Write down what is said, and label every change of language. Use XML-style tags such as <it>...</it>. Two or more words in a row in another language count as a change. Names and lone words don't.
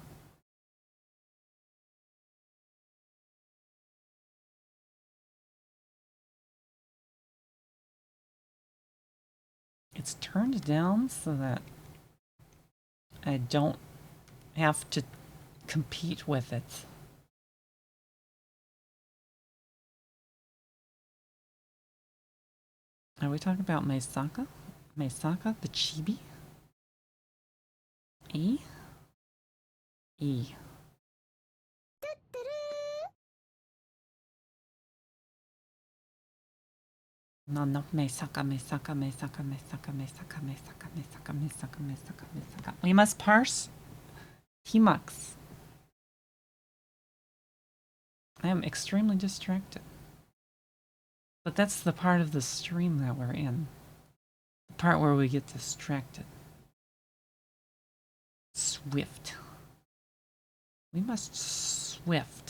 <en>It's turned down so that I don't have to compete with it. Are we talking about Mesaka? Mesaka, the chibi? E? E. No, no, Mesaka, Mesaka, Mesaka, Mesaka, Mesaka, Mesaka, Mesaka, Mesaka, Mesaka, Mesaka. We must parse Hemux. I am extremely distracted. But that's the part of the stream that we're in. The part where we get distracted. Swift. We must swift.</en>